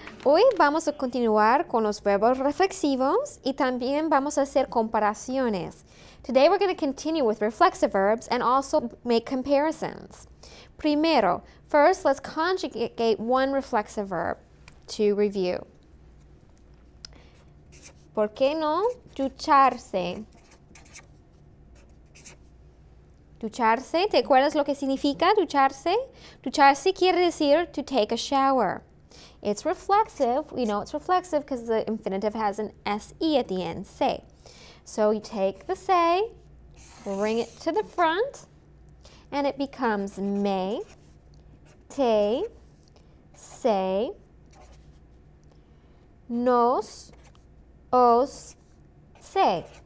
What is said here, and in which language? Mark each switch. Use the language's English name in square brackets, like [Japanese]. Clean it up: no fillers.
[Spanish] Hoy vamos a continuar con los verbos reflexivos y también vamos a hacer comparaciones. [English] Today we're going to continue with reflexive verbs and also make comparisons. [Spanish] Primero, [English] first let's conjugate one reflexive verb to review. [Spanish] ¿Por qué no? Ducharse. Ducharse, ¿te acuerdas lo que significa ducharse? Ducharse quiere decir [English] to take a shower. It's reflexive. We know it's reflexive because the infinitive has an se at the end, se. So you take the se, bring it to the front, and it becomes me, te, se, nos, os, se.